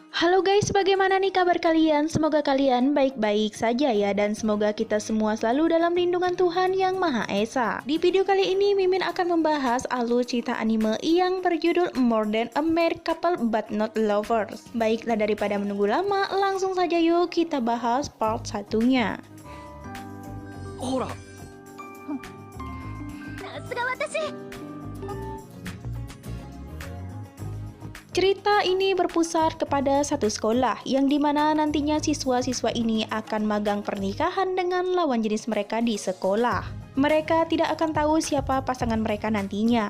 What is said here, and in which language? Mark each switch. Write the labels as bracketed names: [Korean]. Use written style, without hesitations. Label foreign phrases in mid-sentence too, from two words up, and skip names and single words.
[Indonesian] Halo guys, bagaimana nih kabar kalian? Semoga kalian baik-baik saja ya, dan semoga kita semua selalu dalam lindungan Tuhan Yang Maha Esa. Di video kali ini, Mimin akan membahas alur cerita anime yang berjudul More Than a Mere Couple But Not Lovers. Baiklah, daripada menunggu lama, langsung saja yuk kita bahas part satunya. [Japanese] ほら、さすが私。 [Indonesian] Cerita ini berpusat kepada satu sekolah yang dimana nantinya siswa-siswa ini akan magang pernikahan dengan lawan jenis mereka di sekolah. Mereka tidak akan tahu siapa pasangan mereka nantinya.